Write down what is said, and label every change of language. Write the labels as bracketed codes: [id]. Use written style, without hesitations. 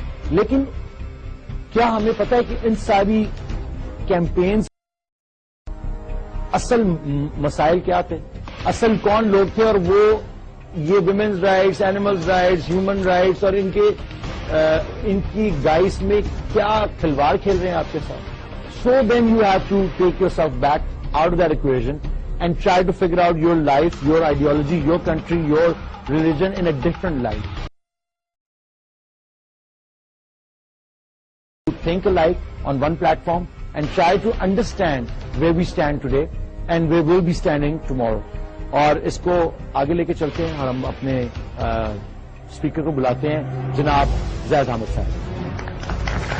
[ur] لیکن کیا ہمیں پتہ ہے کہ ان ساری کیمپینز اصل مسائل کیا تھے، اصل کون لوگ تھے، اور وہ یہ women's rights, animals rights, human rights اور ان کی گائس میں کیا کھلواڑ کھیل رہے ہیں آپ کے ساتھ. [en] So then you have to take yourself back out of that equation and try to figure out your life, your ideology, your country, your religion in a different light. Think alike on one platform and try to understand where we stand today and where we'll be standing tomorrow. [ur] اور اس کو آگے لے کے چلتے ہیں اور ہم اپنے اسپیکر کو بلاتے ہیں، جناب زید حامد صاحب.